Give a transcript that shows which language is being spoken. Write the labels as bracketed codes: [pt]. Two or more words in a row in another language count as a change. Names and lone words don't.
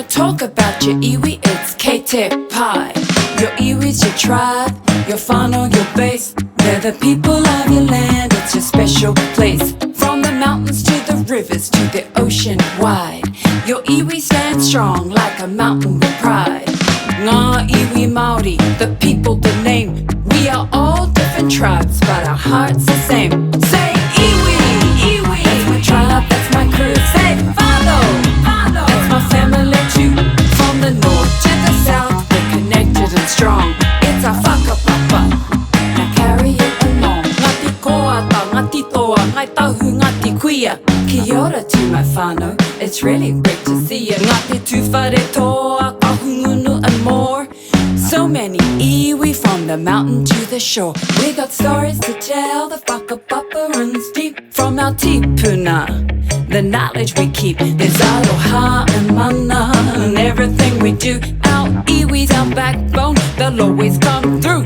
[en] talk about your iwi, it's K-Te Pai. Your iwi's your tribe, your whānau, your base. They're the people of your land, it's your special place. From the mountains to the rivers to the ocean wide, your iwi stands strong like a mountain with pride. [mi] Ngā iwi Maori, [en] the people, the name. We are all different tribes, but our heart's the same. Say [mi] iwi, iwi, [en] that's my tribe, that's my crew. Say [mi] whānau, whānau, [en] that's my family too. From the north to the south, we're connected and strong. It's our whakapapa, now carry it along. Ngati koata, ngati toa, ngai tahu, ngati kuia. [mi] Kia ora [en] to my whānau, it's really great to see you. Ngati tuwhare toa, kahungunu and more. So many iwi from the mountain to the shore. We got stories to tell, the whakapapa runs deep. From our tipuna, the knowledge we keep is aloha and mana. And everything we do, our iwi's our backbone, they'll always come through.